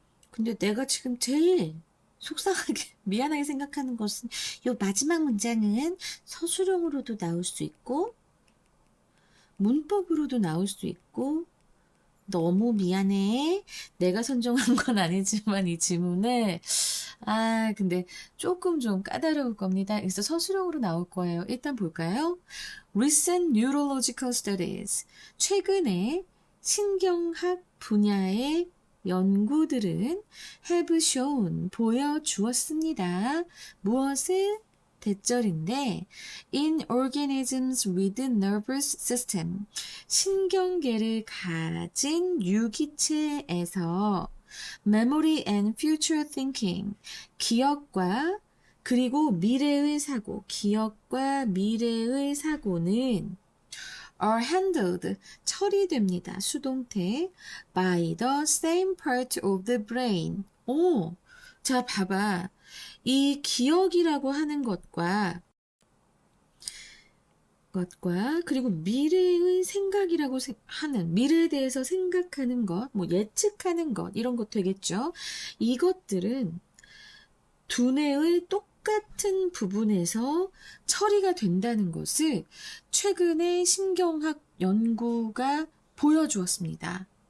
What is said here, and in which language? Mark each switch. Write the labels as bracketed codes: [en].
[ko] 근데 내가 지금 제일 속상하게 미안하게 생각하는 것은 요 마지막 문장은 서술형으로도 나올 수 있고 문법으로도 나올 수 있고 너무 미안해. 내가 선정한 건 아니지만 이 지문을 근데 조금 좀 까다로울 겁니다. 그래서 서술형으로 나올 거예요. 일단 볼까요? [en] Recent neurological studies. [ko] 최근에 신경학 분야의 연구들은 [en] have shown, [ko] 보여주었습니다. 무엇을? 대절인데 [en] in organisms with nervous system, [ko] 신경계를 가진 유기체에서 [en] memory and future thinking, [ko] 기억과 그리고 미래의 사고, 기억과 미래의 사고는 [en] are handled, [ko] 처리됩니다. 수동태 [en] by the same part of the brain. [ko] 오, 자 봐봐. 이 기억이라고 하는 것과 그리고 미래의 생각이라고 하는, 미래에 대해서 생각하는 것, 뭐 예측하는 것, 이런 것 되겠죠. 이것들은 두뇌의 똑같은 부분에서 처리가 된다는 것을 최근에 신경학 연구가 보여주었습니다.